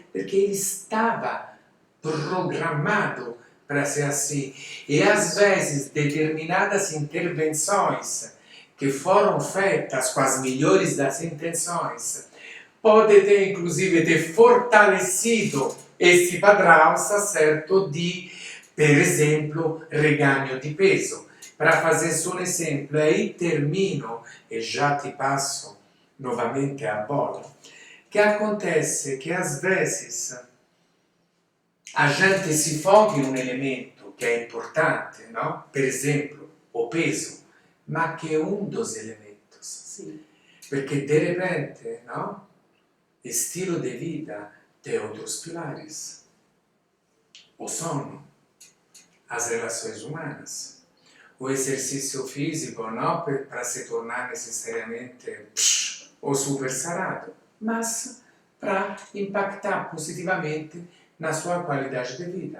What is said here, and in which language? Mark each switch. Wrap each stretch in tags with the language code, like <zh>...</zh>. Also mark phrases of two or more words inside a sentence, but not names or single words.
<pt>Perché ele estava programado para ser assim. E às vezes determinadas intervenções que foram feitas com as melhores das intenções pode ter inclusive ter fortalecido esse padrão, certo, de,</pt> <it>per esempio, reganho di peso.</it> <pt>Para fazer só um exemplo, aí termino e já te passo novamente a bola. Que acontece que às vezes a gente se foca</pt> <it>in un elemento che è importante,</it> <pt>no?</pt> <it>Per esempio,</it> <pt>o peso,</pt> <it>ma che è un</it> <pt>dos elementos. Sim. Perché de repente, no? Estilo de vida tem outros pilares. O sono, as relações humanas, o exercício físico, não para se tornar necessariamente o super sarado, mas para impactar positivamente na sua qualidade de vida.</pt>